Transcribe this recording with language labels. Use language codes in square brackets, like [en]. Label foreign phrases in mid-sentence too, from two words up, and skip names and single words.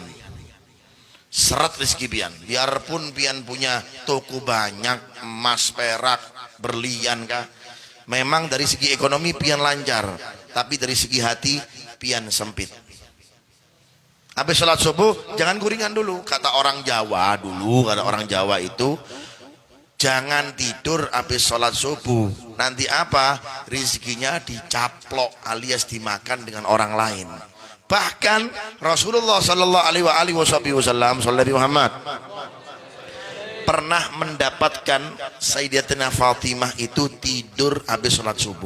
[id] Seret rezeki pian. Biarpun pian punya toko banyak, emas, perak, berlian kah. Memang dari segi ekonomi pian lancar, tapi dari segi hati pian sempit. Habis sholat subuh jangan guringan dulu. Kata orang Jawa dulu, kata orang Jawa itu jangan tidur habis sholat subuh. Nanti apa? Rizkinya dicaplok alias dimakan dengan orang lain. Bahkan Rasulullah [ar] صلى الله عليه وسلم [id] Muhammad pernah mendapatkan Sayyidatina Fatimah itu tidur habis sholat subuh.